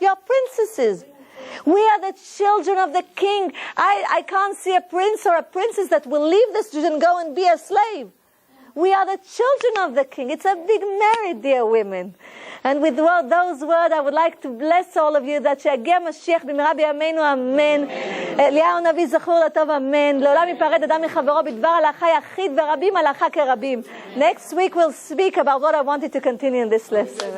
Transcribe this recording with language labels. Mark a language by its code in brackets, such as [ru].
[en] You're princesses. We are the children of the king. I can't see a prince or a princess that will leave this and go and be a slave. We are the children of the king. It's a big merit, dear women. And with those words, I would like to bless all of you that [he] שיגיע משיח במהרה בימינו אמן. אליהו נביא זכור לטוב אמן. לעולם ייפרד אדם מחברו בדבר הלכה יחיד ורבים הלכה כרבים. [en] Next week we'll speak about what I wanted to continue in this lesson.